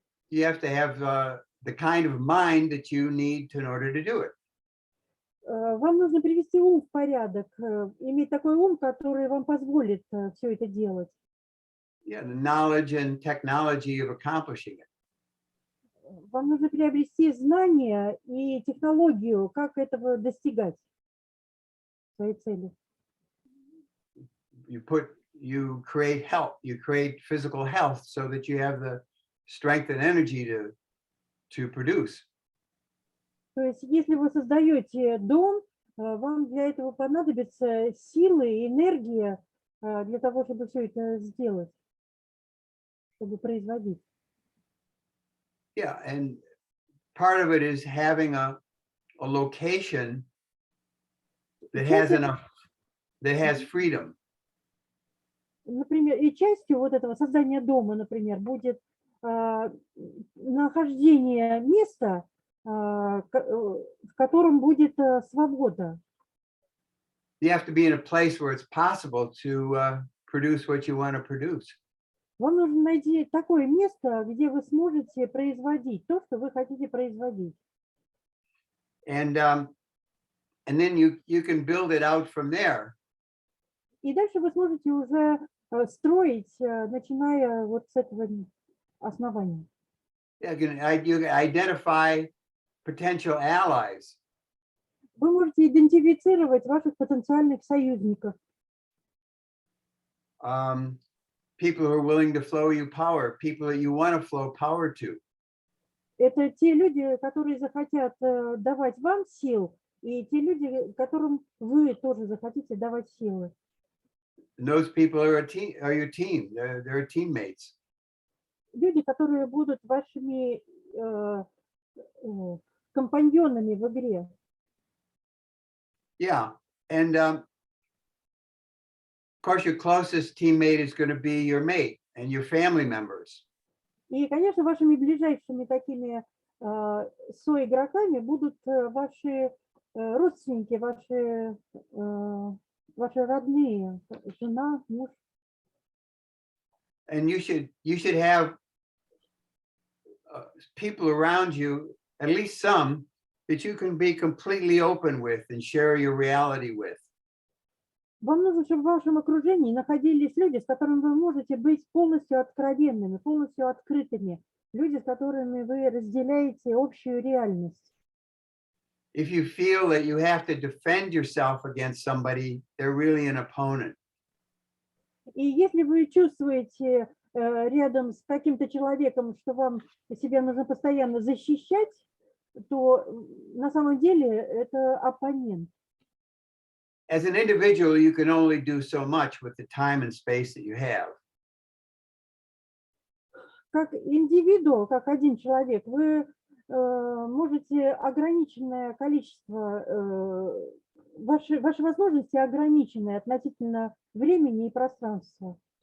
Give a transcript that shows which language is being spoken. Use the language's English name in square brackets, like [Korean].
[English] You have to have the kind of mind that you need in order to do it. [Russian] Вам нужно привести ум в порядок, иметь такой ум, который вам позволит все это делать. [English] Yeah, the knowledge and technology of accomplishing it. [Russian] Вам нужно приобрести знания и технологию, как этого достигать, своей цели. [English] You create health, you create physical health so that you have the strength and energy to produce. [Russian] То есть, если вы создаете дом, вам для этого понадобятся силы и энергия для того, чтобы все это сделать, чтобы производить. [English] Yeah, and part of it is having a location that has freedom. [Russian] Например, и частью вот этого создания дома, например, будет нахождение места, в котором будет свобода. [English] You have to be in a place where it's possible to produce what you want to produce. [Russian] Вам нужно найти такое место, где вы сможете производить то, что вы хотите производить. [English] And then you can build it out from there. [Russian] И дальше вы сможете уже строить, начиная вот с этого основания. [English] You can identify potential allies. [Russian] Вы можете идентифицировать ваших потенциальных союзников. [English] People who are willing to flow you power, people that you want to flow power to. [Russian] Это те люди, которые захотят давать вам сил, и те люди, которым вы тоже захотите давать силы. [English] And those people are your team. They're teammates. [Russian] Люди, которые будут вашими компаньонами в игре. [English] Yeah, and of course, your closest teammate is going to be your mate and your family members. [Russian] И, конечно, вашими ближайшими такими соигроками будут ваши родственники, ваши родные, жена, муж. [English] And you should have people around you, at least some, that you can be completely open with and share your reality with. [Russian] Вам нужно, чтобы в вашем окружении находились люди, с которыми вы можете быть полностью откровенными, полностью открытыми, люди, с которыми вы разделяете общую реальность. [English] If you feel that you have to defend yourself against somebody, they're really an opponent. [Russian] И если вы чувствуете рядом с каким-то человеком, что вам себя нужно постоянно защищать, то на самом деле это оппонент. [English] As an individual, you can only do so much with the time and space that you have. [Russian] Как индивиду, как один человек, вы можете ограниченное количество, ваши возможности ограничены относительно времени и пространства.